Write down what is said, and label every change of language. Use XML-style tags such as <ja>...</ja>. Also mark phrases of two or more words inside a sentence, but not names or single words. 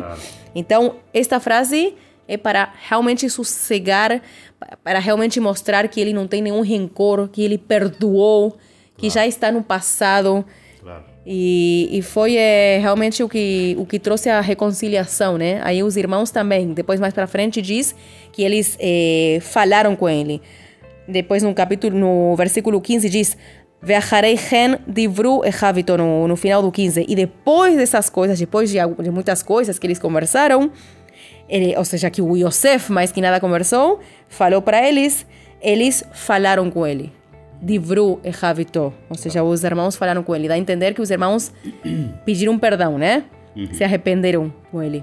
<pt>Então, esta frase é para realmente sossegar, para realmente mostrar que ele não tem nenhum rancor, que ele perdoou, que já está no passado. E foi realmente o que trouxe a reconciliação, né? Aí os irmãos também, depois mais para frente diz que eles falaram com ele. Depois no versículo 15 diz</pt> <he>Ve'achareichen divru echavito,</he> <pt>no final do 15. E depois dessas coisas, depois de muitas coisas que eles conversaram, ou seja, que o Yosef mais que nada conversou, falou para eles falaram com ele.</pt> <he>Divru echavito,</he> <pt>ou seja, os irmãos falaram com ele. Dá a entender que os irmãos pediram perdão, né? Se arrependeram com ele.</pt>